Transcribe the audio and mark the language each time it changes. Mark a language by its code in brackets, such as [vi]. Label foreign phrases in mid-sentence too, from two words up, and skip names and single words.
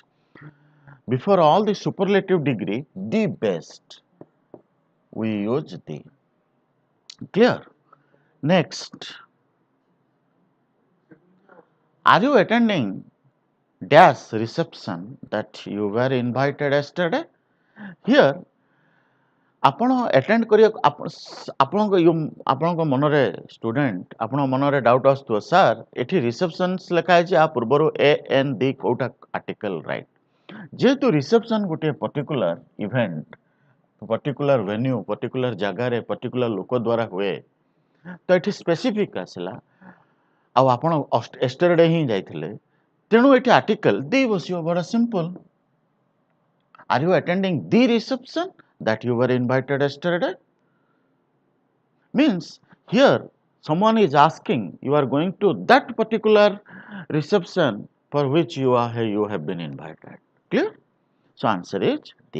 [en] Before all the superlative degree, the best. We use the. Clear? Next. Are you attending dash reception that you were invited yesterday? Here, [or] ଆପଣ ଆଟେଣ୍ଡ କରିବାକୁ ଆପଣଙ୍କ ମନରେ ଷ୍ଟୁଡେଣ୍ଟ ଆପଣଙ୍କ ମନରେ ଡାଉଟ୍ ଆସୁଥିବ ସାର୍ ଏଠି ରିସେପସନ୍ସ ଲେଖା ହେଇଛି ଆ ପୂର୍ବରୁ [en] a an the [or] କୋଉଟା [en] article right [or] ଯେହେତୁ ରିସେପସନ୍ ଗୋଟିଏ [en] particular event particular venue particular [or] ଜାଗାରେ ପର୍ଟିକୁଲାର ଲୋକ ଦ୍ୱାରା ହୁଏ ତ ଏଠି ସ୍ପେସିଫିକ୍ ଆସିଲା ଆଉ ଆପଣ ଏଷ୍ଟରଡେ ହିଁ ଯାଇଥିଲେ ତେଣୁ ଏଠି ଆର୍ଟିକଲ ଦେଇ ବସିବ ବଡ଼ ସିମ୍ପଲ [en] Are you attending the reception that you were invited yesterday? Means here someone is asking you are going to that particular reception for which you have been invited. Clear? So answer is the.